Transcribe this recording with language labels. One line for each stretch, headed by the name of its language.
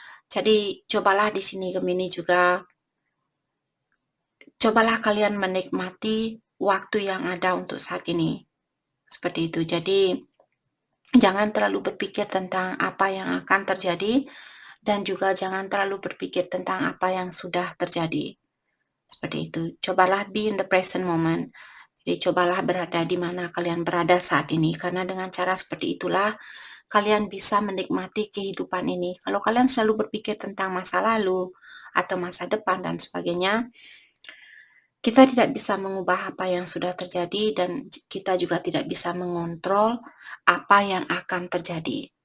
Indonesian: Jadi cobalah di sini Gemini juga, cobalah kalian menikmati waktu yang ada untuk saat ini. Seperti itu. Jadi jangan terlalu berpikir tentang apa yang akan terjadi, dan juga jangan terlalu berpikir tentang apa yang sudah terjadi. Seperti itu. Cobalah
English: be in the present moment.
Indonesian: Jadi cobalah berada di mana kalian berada saat ini, karena dengan cara seperti itulah kalian bisa menikmati kehidupan ini. Kalau kalian selalu berpikir tentang masa lalu atau masa depan dan sebagainya, kita tidak bisa mengubah apa yang sudah terjadi, dan kita juga tidak bisa mengontrol apa yang akan terjadi.